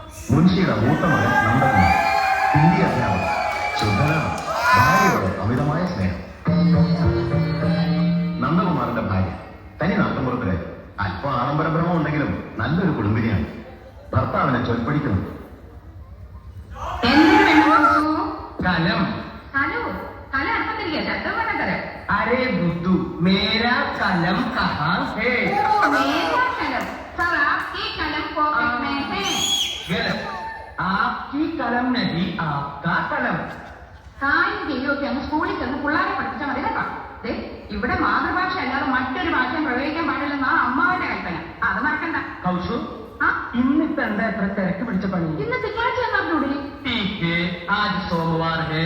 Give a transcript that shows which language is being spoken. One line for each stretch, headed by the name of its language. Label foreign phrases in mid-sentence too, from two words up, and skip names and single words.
Malayalam: മുൻഷിയുടെ മൂത്ത മകൻ നന്ദകുമാർ, ഹിന്ദി അധ്യാപകൻ, ശുദ്ധനാണ്, ഭാര്യയോട് അമിതമായ സ്നേഹം. നന്ദകുമാറിന്റെ ഭാര്യ തനി നാട്ടുമ്പുറത്തിലെ അല്പം ആഡംബരഭ്രമം ഉണ്ടെങ്കിലും നല്ലൊരു കുടുംബിനിയാണ്. ഭർത്താവിനെ ചൊൽപ്പടിക്കുന്നു.
Hindi: कलम हेलो कल आपको मिल गया था बना करे अरे बुद्धू मेरा कलम कहाँ है मेरा कलम सर आपकी कलम पॉकेट में है गलत आपकी कलम नहीं आपका कलम
Malayalam: കാര്യം ചെയ്യുകയൊക്കെ അങ്ങ് സ്കൂളിൽ ചെന്ന് പിള്ളേരെ പഠിപ്പിച്ചാൽ മതി കേട്ടോ. ഇവിടെ മാതൃഭാഷ അല്ലാതെ മറ്റൊരു ഭാഷയും പ്രയോഗിക്കാൻ പാടില്ലെന്നാ അമ്മാവന്റെ കൽപ്പന. അത് മറക്കണ്ട. കൗശു ഇന്നിപ്പോ എന്താ എത്ര തിരക്ക് പിടിച്ച പണി? ഇന്ന് തിങ്കളാഴ്ച എന്നറിഞ്ഞൂടി.
Hindi: आज सोमवार है